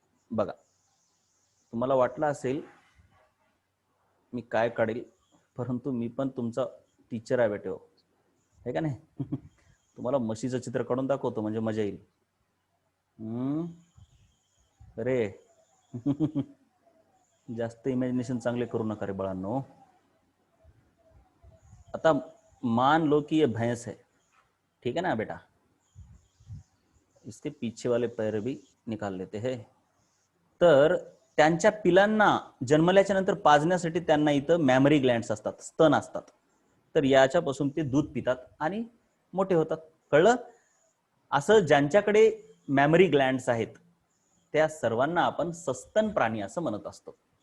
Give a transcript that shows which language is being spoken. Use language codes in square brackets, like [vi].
[mr] बघा, तुम्हाला वाटलं असेल मी काय काढेल, परंतु मी पण तुमचा टीचर आहे बेटे, आहे का नाही? तुम्हाला म्हशीचं चित्र काढून दाखवतो म्हणजे मजा येईल. अरे जास्त इमॅजिनेशन चांगले करू नका रे बाळांनो. [hi] आता मान लो कि ये भैंस है, ठीक है ना बेटा, इसके पीछे वाले पैर भी निकाल लेते हैं. [mr] तर त्यांच्या पिलांना जन्मल्याच्या नंतर पाजण्यासाठी त्यांना इथं मॅमरी ग्लँड्स असतात, स्तन असतात. तर याच्यापासून ते दूध पितात आणि मोठे होतात. कळलं? असं ज्यांच्याकडे मॅमरी ग्लँड्स आहेत त्या सर्वांना आपण सस्तन प्राणी असं म्हणत असतो.